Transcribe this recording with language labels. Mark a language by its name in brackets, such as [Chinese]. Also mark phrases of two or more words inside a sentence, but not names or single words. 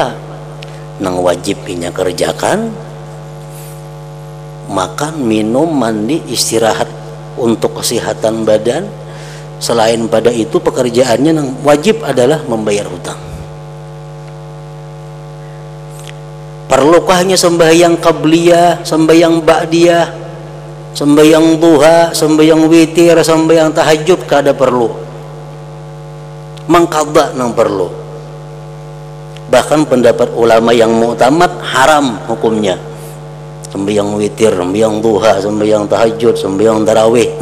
[Banjar] Nang wajib inya kerjakan, makan, minum, mandi, istirahat untuk kesehatan badan. [Indonesian] Selain pada itu pekerjaannya yang wajib adalah membayar hutang. Perlukah hanya sembahyang qabliyah, sembahyang ba'diyah, sembahyang duha, sembahyang witir, sembahyang tahajud? [Banjar] Kada perlu. Mangkada nang perlu. [Indonesian] Bahkan pendapat ulama yang mu'tamad haram hukumnya sembahyang witir, sembahyang duha, sembahyang tahajud, sembahyang tarawih.